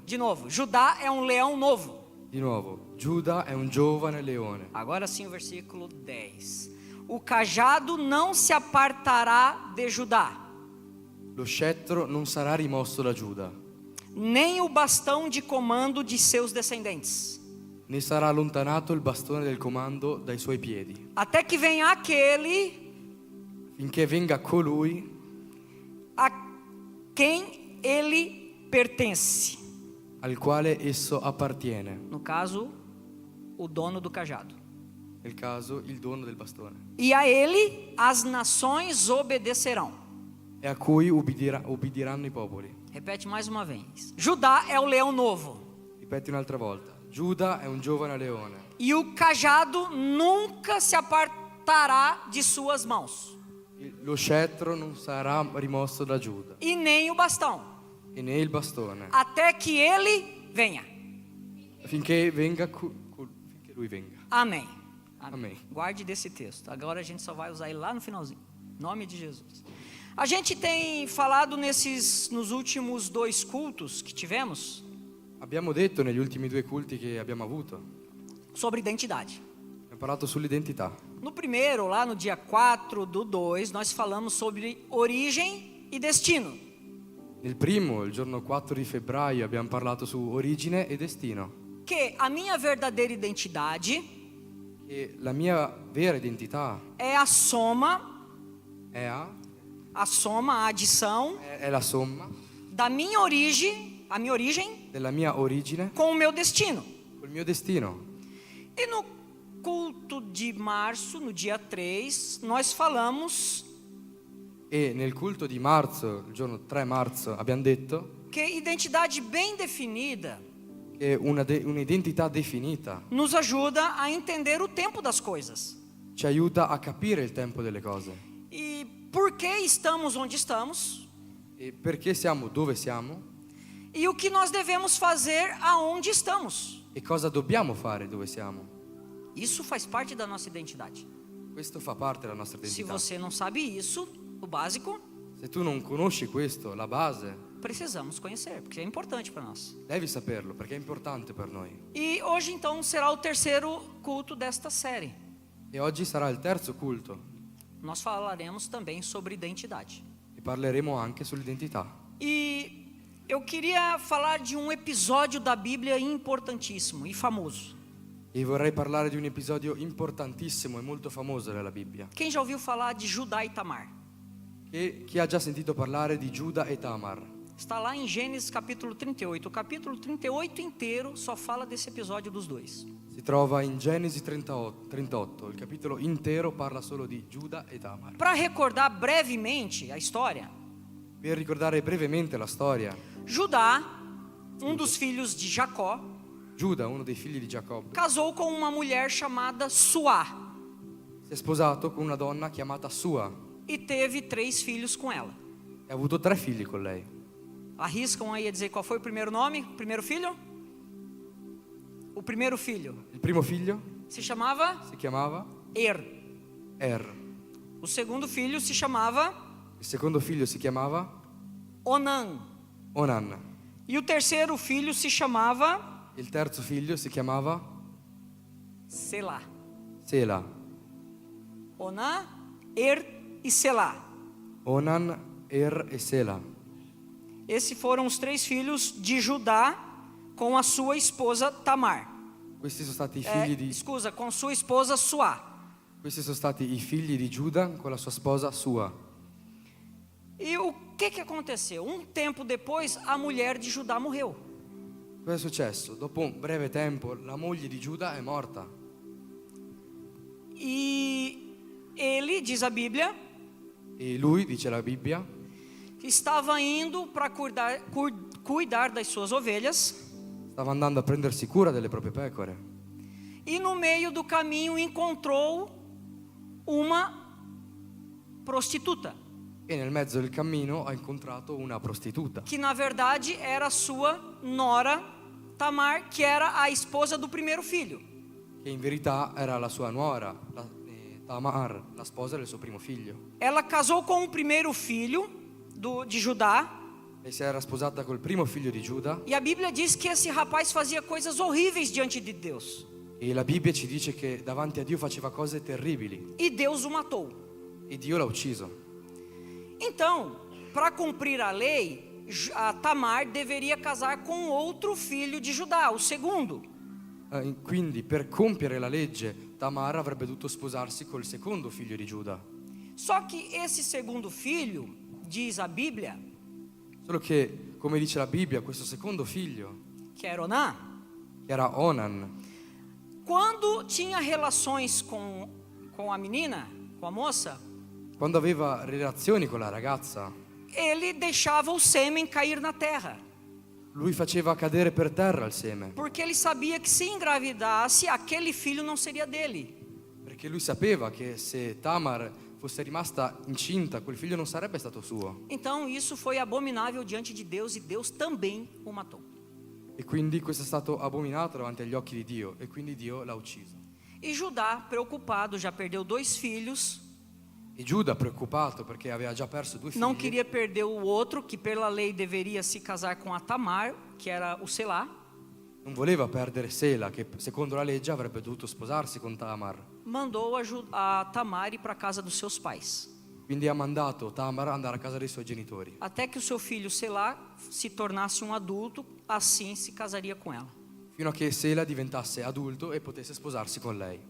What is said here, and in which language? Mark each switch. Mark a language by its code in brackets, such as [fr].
[pt] De novo. Judá é um leão novo. [it] Di nuovo. Giuda è un giovane leone. [pt] Agora sim o versículo 10. O cajado não se apartará de Judá, [it] Lo scettro non sarà rimosso da Giuda, [pt] nem o bastão de comando de seus descendentes, [it] né sarà allontanato il bastone del comando dai suoi piedi, [pt] até que venha aquele [it] finché venga colui [pt] a quem ele pertence. [it] al quale esso appartiene, [pt] No caso, o dono do cajado. [it] nel caso il dono del bastone, [pt] E a ele as nações obedecerão. [it] e a cui ubbidiranno i popoli. [pt] Repete mais uma vez. Judá é o leão novo. [it] Ripeti un'altra volta. Giuda è un giovane leone [pt] E o cajado nunca se apartará de suas mãos. [it] lo scettro non sarà rimosso da Giuda, [pt] E nem o bastão. [it] e né il bastone, [pt] Até que ele venha. [it] finché lui venga. [pt] Amém. Amém. Guarde desse texto. Agora a gente só vai usar ele lá no finalzinho. Em nome de Jesus. A gente tem falado nos últimos 2 cultos que tivemos [it] Abbiamo detto negli ultimi 2 culti che abbiamo avuto, [pt] sobre identidade. [it] abbiamo parlato sull'identità. [pt] No primeiro, lá no dia 4/2, nós falamos sobre origem e destino. [it] Nel primo, il giorno 4 di febbraio, abbiamo parlato su origine e destino. [pt] Que a minha verdadeira identidade [it] E la mia vera identità [pt] é a soma, [it] è [pt] a adição [it] è la somma [pt] da minha origem, a minha origem, [it] della mia origine [pt] com o meu destino. [it] col mio destino. [pt] E no culto de março, no dia 3, nós falamos [it] E nel culto di marzo, il giorno 3 marzo, abbiamo detto [pt] que identidade bem definida [it] che un'identità definita [pt] nos ajuda a entender o tempo das coisas. [it] ci aiuta a capire il tempo delle cose. [pt] E por que estamos onde estamos? [it] E perché siamo dove siamo [pt] E o que nós devemos fazer aonde estamos? [it] e cosa dobbiamo fare dove siamo. [pt] Isso faz parte da nossa identidade. [it] Questo fa parte della nostra [pt] Se [it] identità. [pt] você não sabe isso, o básico, [it] Se tu non conosci questo, la base, [pt] precisamos conhecer, porque é importante para nós. [it] devi saperlo perché è importante per noi. [pt] E hoje então será o terceiro culto desta série. [it] E oggi sarà il terzo culto [pt] Nós falaremos também sobre identidade. [it] e parleremo anche sull'identità. [pt] E eu queria falar de um episódio da Bíblia importantíssimo e famoso. [it] E vorrei parlare di un episodio importantissimo e molto famoso della Bibbia. [pt] Quem já ouviu falar de Judá e Tamar? [it] E chi ha già sentito parlare di Giuda e Tamar? [pt] Está lá em Gênesis capítulo 38. O capítulo 38 inteiro só fala desse episódio dos dois. [it] Si trova in Genesi 38. Il capitolo intero parla solo di Giuda e Tamar. [pt] Para recordar brevemente a história, [it] Per ricordare brevemente la storia, [pt] Judá, um dos filhos de Jacó, [it] Giuda, uno dei figli di Giacobbe, [pt] casou com uma mulher chamada Suá [it] si è sposato con una donna chiamata Sua [pt] e teve 3 filhos com ela. [it] e ha avuto 3 figli con lei. [pt] Arriscam aí a dizer qual foi o primeiro nome? O primeiro filho? O primeiro filho [it] Il primo figlio [pt] se chamava [it] si chiamava [pt] Er. O segundo filho se chamava [it] il secondo figlio si chiamava [pt] Onã. [it] Onan, [pt] E o terceiro filho se chamava [it] il terzo figlio si chiamava [pt] Selá. [it] Sela. [pt] Onã, e Selá. [it] Onan, e Sela. [pt] Esses foram os 3 filhos de Judá com a sua esposa Tamar. [it] Questi sono stati i figli di [pt] Escusa, com sua esposa Suá. [it] Questi sono stati i figli di Giuda con la sua sposa Sua. [pt] E o que aconteceu? Um tempo depois, a mulher de Judá morreu. [it] Cosa è successo? Dopo un breve tempo la moglie di Giuda è morta [pt] E ele, diz a Bíblia, [it] e lui, dice la Bibbia, [pt] estava indo para cuidar das suas ovelhas. [it] stava andando a prendersi cura delle proprie pecore [pt] E no meio do caminho encontrou uma prostituta, [it] e nel mezzo del cammino ha incontrato una prostituta [pt] que na verdade era sua nora Tamar, que era a esposa do primeiro filho. [it] che in verità era la sua nuora, Tamar, la sposa del suo primo figlio. [pt] Ela casou com o primeiro filho de Judá, [it] Lei si era sposata col primo figlio di Giuda [pt] e a Bíblia diz que esse rapaz fazia coisas horríveis diante de Deus, [it] e la Bibbia ci dice che davanti a Dio faceva cose terribili [pt] e Deus o matou. [it] e Dio l'ha ucciso. [pt] Então, para cumprir a lei, a Tamar deveria casar com outro filho de Judá, o segundo. [it] Quindi per compiere la legge Tamar avrebbe dovuto sposarsi col secondo figlio di Giuda. [pt] Só que esse segundo filho, diz a Bíblia, [it] Solo che, come dice la Bibbia, questo secondo figlio, [pt] que era Onã, [it] che era Onan, [pt] quando tinha relações com a menina, com a moça, [it] quando aveva relazioni con la ragazza, [pt] ele deixava o sêmen cair na terra, [it] lui faceva cadere per terra il seme, [pt] porque ele sabia que se engravidasse, aquele filho não seria dele. [it] perché lui sapeva che se Tamar fosse rimasta incinta, quel figlio non sarebbe stato suo. [pt] Então isso foi abominável diante de Deus e Deus também o matou. [it] E quindi questo è stato abominato davanti agli occhi di Dio, e quindi Dio l'ha ucciso. [pt] E Judá, preocupado, já perdeu 2 filhos, [it] E Giuda, preoccupato perché aveva già perso 2 figli, [pt] não queria perder o outro, que pela lei deveria se casar com a Tamar, que era o Selá. [it] non voleva perdere Sela, che secondo la legge avrebbe dovuto sposarsi con Tamar. [pt] Mandou a Tamar ir para a casa dos seus pais, [it] Quindi ha mandato Tamar ad andare a casa dei suoi genitori, [pt] até que o seu filho Selá se tornasse um adulto, assim se casaria com ela. [it] fino a che Sela diventasse adulto e potesse sposarsi con lei.